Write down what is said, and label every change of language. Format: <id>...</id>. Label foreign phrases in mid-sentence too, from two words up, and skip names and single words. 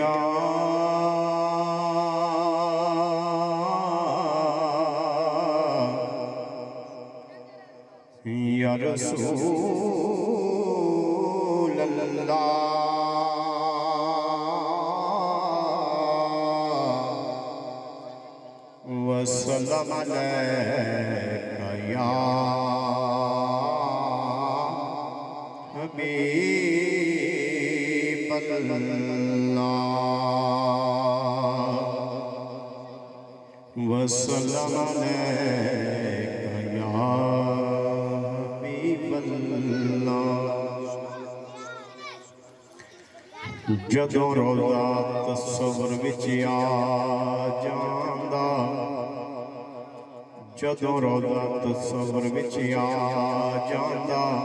<ar>يا رسول الله وسلم عليك يا حبيب الله وسلم عليك يا حبيب الله.</ar> <pa>جدوں روضہ تصور وچ آ جاندا، جدوں روضہ تصور وچ آ جاندا,</pa>